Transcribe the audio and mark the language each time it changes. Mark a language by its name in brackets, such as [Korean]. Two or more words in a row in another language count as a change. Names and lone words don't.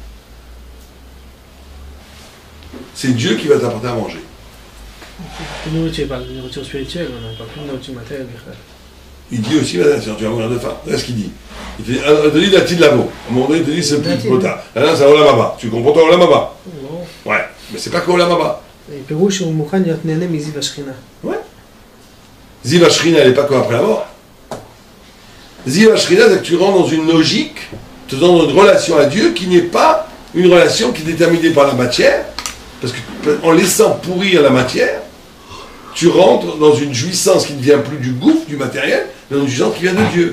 [French] C'est Dieu qui va t'apporter à manger. Une nourriture, pas de nourriture spirituelle, on n'a pas plus de nourriture matérielle. Il dit aussi, tu vas mourir de faim. Regarde ce qu'il dit. Il te dit la petite labo. À un moment donné, il te dit c'est plus potable. Là, c'est Olamaba. Tu comprends toi Olamaba? Ouais, mais c'est pas que Olamaba. [Hebrew] פירוש הוא מוכן להיות נהנה מזיו השכינה. [French] Ouais. [Hebrew] זיו השכינה, [French] elle n'est pas comme après la mort. [Hebrew] זיו השכינה, [French] c'est que tu rentres dans une logique, dans une relation à Dieu qui n'est pas une relation qui est déterminée par la matière, parce qu'en laissant pourrir la matière, tu rentres dans une jouissance qui ne vient plus du gouffre, du matériel, mais dans une jouissance qui vient de Dieu.